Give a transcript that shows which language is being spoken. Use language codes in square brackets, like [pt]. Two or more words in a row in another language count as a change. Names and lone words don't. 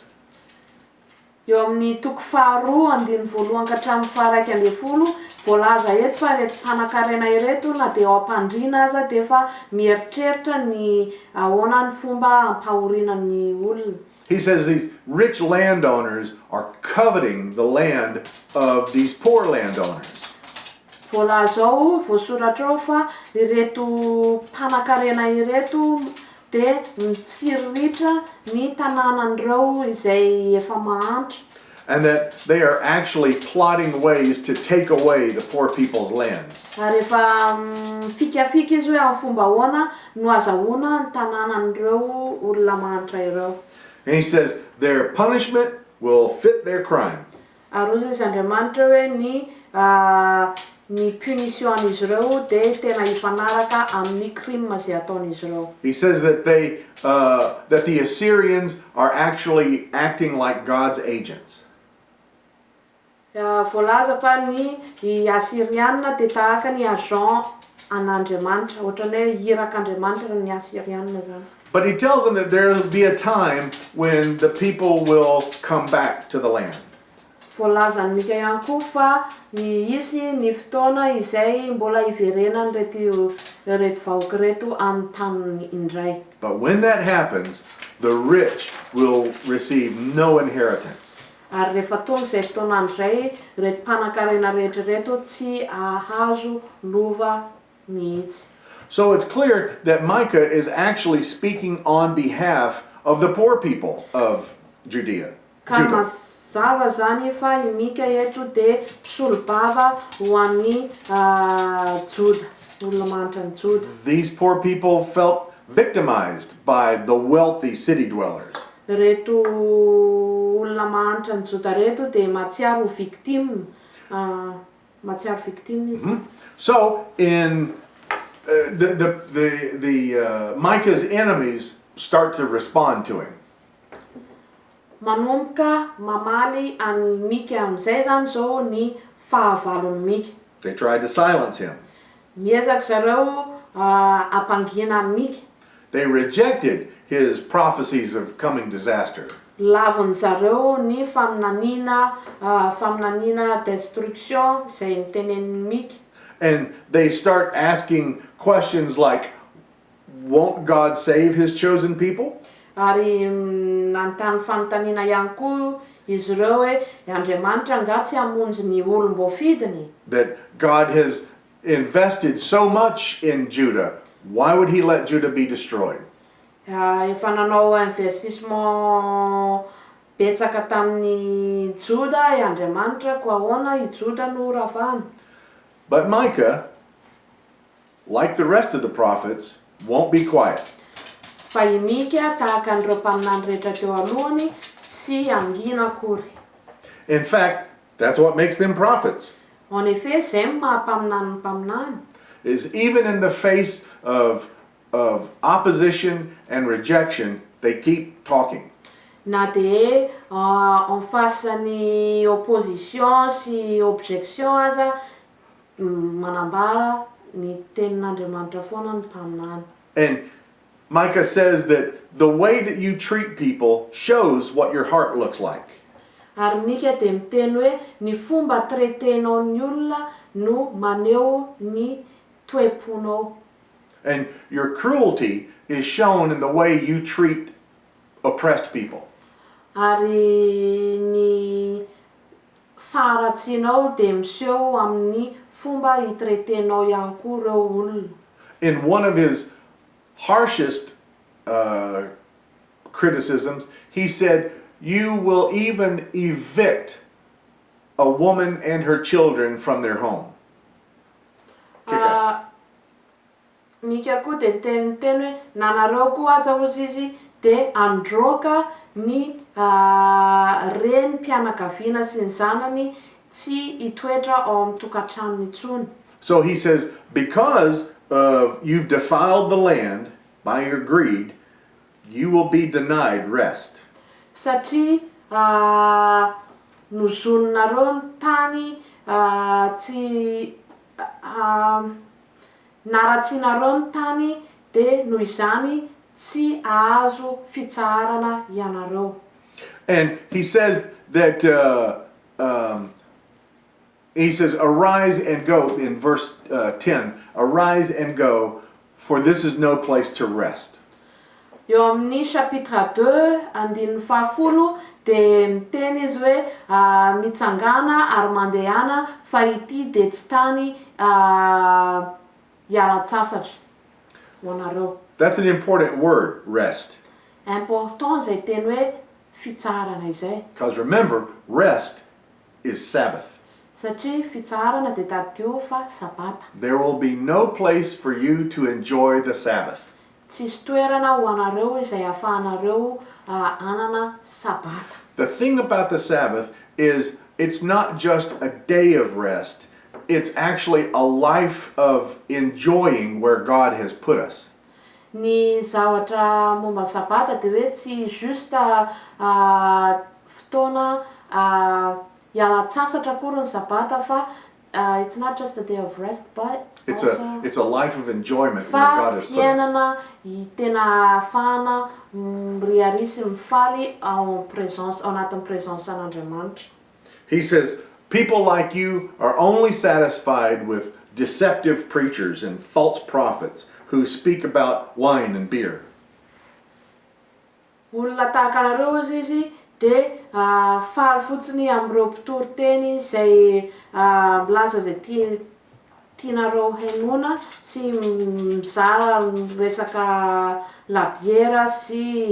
[mg] Eo amin'ny toko faharoa andiny voalohany ka hatramin'ny faharaiky amby folo voalaza eto fa reto mpanan-karena ireto na dia ao am-pandriana aza dia efa mieritreritra ny ahoana ny fomba hampahorinan'ny olona. [en] He says these rich landowners are coveting the land of these poor landowners. [mg] Voalaza ao voasoratra ao fa ireto mpanan-karena ireto dia mitsiriritra ny tanànan'ireo izay efa mahantra. [en] And that they are actually plotting ways to take away the poor people's land. [mg] Ary efa fikafika izy hoe amin'ny fomba ahoana no azahoana ny tanànan'ireo olona mahantra ireo. [en] And he says their punishment will fit their crime. [mg] Ary ozy izy Andriamanitra hoe ny punition-izy ireo dia tena hifanaraka amin'ny crime izay ataon'izy ireo. [en] He says that that the Assyrians are actually acting like God's agents. [mg] Voalaza fa ny Assyrianina dia tahaka ny agent an'Andriamanitra, ohatran'ny hoe irak'Andriamanitra ny Assyrianina zany. [en] But he tells them that there will be a time when the people will come back to the land. [mg] Voalazany Mika ihany koa fa isy ny fotoana izay mbola hiverenany reto vahoaka reto amin'ny tany indray. [en] But when that happens, the rich will receive no inheritance. [mg] Ary rehefa tonga izay fotoanan'izay reto mpanan-karena rehetra reto tsy ahazo lova mihitsy. [en] So it's clear that Micah is actually speaking on behalf of the poor people of Judea. [mg] Ka Judah. mazava zany fa i Mika eto de mpisolobava ho an'ny Joda, olona manitra ny Joda. [en] These poor people felt victimized by the wealthy city dwellers. [mg] Reto olona manitra ny Joda reto de matsiaro victime, matsiaro victime izy. [en] So in Micah's enemies start to respond to him. [mg] Manomboka mamaly any Mika am'izay zany zao ny fahavalon'ny Mika. [en] They tried to silence him. [mg] Miezaky zareo apangina Mika. [en] They rejected his prophecies of coming disaster. [mg] Lavon zareo ny faminaniana destruction izay nitenenin'ny Mika. [en] And they start asking questions like, won't God save his chosen people? [mg] Ary nantany fanontaniana ihany koa izy ireo hoe Andriamanitra nga tsy hamonjy ny olom-boafidiny. [en] That God has invested so much in Judah. Why would he let Judah be destroyed? [mg] Efa nanao investissement betsaka tamin'ny Joda i Andriamanitra ko ahoana i Joda no ravahany. [en] But Micah, like the rest of the prophets, won't be quiet. [mg] Fa i Mika tahaka an'ireo mpaminany rehetra teo alohany tsy angina akory. [en] In fact, that's what makes them prophets. [fr] En effet, [mg] zay mahampaminany ny mpaminany. [en] Is even in the face of opposition and rejection, they keep talking. [mg] Na de [fr] en face [mg] ny opposition sy objection aza manambara ny tenin'Andriamanitra foana ny mpaminany. [en] And Micah says that the way that you treat people shows what your heart looks like. [mg] Ary Mika de miteny hoe ny fomba traitenao ny olona no maneho ny toe-ponao. [en] And your cruelty is shown in the way you treat oppressed people. [mg] Ary ny faharatsianao de miseho amin'ny fomba hitretenao ihany koa ireo olona. [en] In one of his harshest criticisms, he said, you will even evict a woman and her children from their home. [mg] Mika koa de teny hoe nanareo koa aza ozy izy de androaka ny renim-pianakaviana sy ny zanany tsy hitoetra ao amin'ny tokantranony intsony. [en] So he says, because you've defiled the land by your greed, you will be denied rest. [mg] Satria nozononareo ny tany tsy naratsianareo ny tany de noho izany tsy ahazo fitsarana ianareo. [en] And he says that he says, arise and go in verse 10. Arise and go, for this is no place to rest. [mg] Eo amin'ny chapitre 2 andininy fahafolo de miteny izy hoe mitsangana ary mandehana fa ity de tsy tany hiala-tsasatra ho anareo. [en] That's an important word, rest. [mg] Important zay teny hoe fitsarana izay. [en] Because remember, rest is Sabbath. [mg] Satria fitsarana de tadio fa sabata. [en] There will be no place for you to enjoy the Sabbath. [mg] Tsisy toerana ho anareo izay ahafahanareo anana sabata. [en] The thing about the Sabbath is it's not just a day of rest. It's actually a life of enjoying where God has put us. [mg] Ny zavatra momba sabata de hoe tsy juste fotoana hiala-tsasatra akory ny sabata fa [en] it's not just a day of rest but It's also a life of enjoyment where God has put us. [mg] fiainana tena ahafahana riarisy mifaly ao anatin'ny présence an'Andriamanitra. [en] He says, people like you are only satisfied with deceptive preachers and false prophets who speak about wine and beer. [mg] Olona tahaka anareo izy de faly fotsiny amin'ireo mpitory-teny izay milaza zay tianareo henoina sy mizara resaka labiera sy divay.